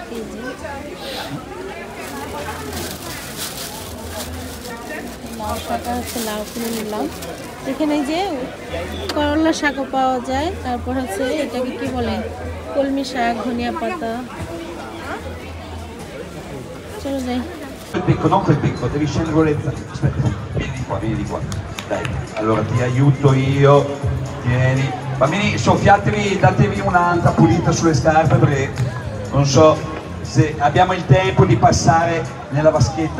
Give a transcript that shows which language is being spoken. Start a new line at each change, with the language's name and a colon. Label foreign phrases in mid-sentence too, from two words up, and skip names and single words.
Bangla: এই যে লাউ শাকটা হচ্ছে লাউ কিনে নিলাম। এখানে যে করলা শাকও পাওয়া যায়, তারপর হচ্ছে এটাকে কি বলে, কলমি শাক, ধনিয়া পাতা। চলো যাই।
Italian: Il becco, non quel becco, devi scendere. Aspetta, vieni qua. Dai, allora ti aiuto io. Tieni. Bambini, soffiatevi, datevi un'anta pulita sulle scarpe perché non so se abbiamo il tempo di passare nella vaschetta.